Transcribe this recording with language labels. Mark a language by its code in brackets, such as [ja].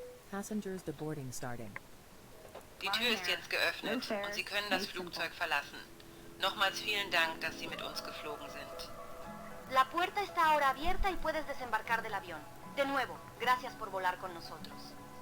[en] Passengers deboarding starting. [de] Die Tür ist jetzt geöffnet und Sie können das Flugzeug verlassen. Nochmals vielen Dank, dass Sie mit uns geflogen sind. [es] La puerta está ahora abierta y puedes desembarcar del avión. De nuevo, gracias por volar con nosotros.